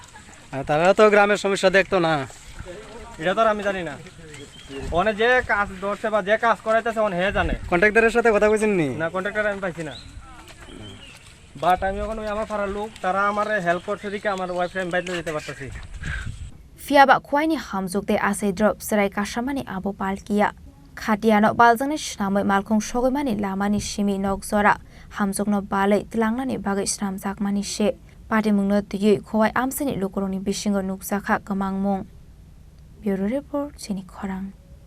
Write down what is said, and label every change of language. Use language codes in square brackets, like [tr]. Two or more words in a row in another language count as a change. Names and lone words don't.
[bn] তারা তো গ্রামের সমস্যা দেখতো না এটা তো আমি জানি না ওনে যে কাজ ধরছে বা যে কাজ করাইতেছে ওন হে জানে কন্ট্রাক্টরের সাথে কথা কইছেন নি না কন্ট্রাক্টর আমি পাইছি না বাট আমি ওখানে আমার পাড়ার লোক তারা আমার হেল্প করছে দিকে আমার ওয়াইফ আমি বাইরে যেতে পারতেছি [trp] fiaba khwaini Hamjwk tei Achaidrop Chwrai kasamani abo Palkiya khatiano baljangni snamoi malkhung sogoimani lamani shimi nokjora Hamjwk no balai tlangnani bagai snamjakmani she patimungno tiyui khowai amsani lukoroni bisingo nukjakha kamangmung [en] Bureau Report [trp] Chini Khorang